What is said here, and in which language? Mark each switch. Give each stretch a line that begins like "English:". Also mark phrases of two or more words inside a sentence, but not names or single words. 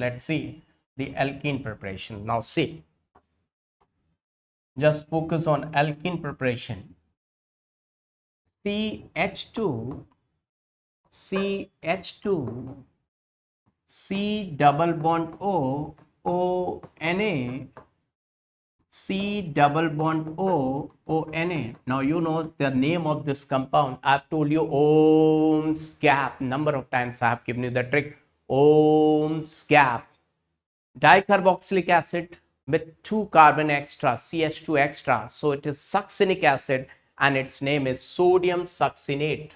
English: Let's see the alkene preparation. Now see, just focus on alkene preparation. CH2, CH2, C double bond O, O, Na, C double bond O, O, Na. Now you know the name of this compound. I've told you Ohm's gap. Number of times I have given you the trick. Ohm's gap. Dicarboxylic acid with 2 carbon extra, CH2 extra. So it is succinic acid and its name is sodium succinate.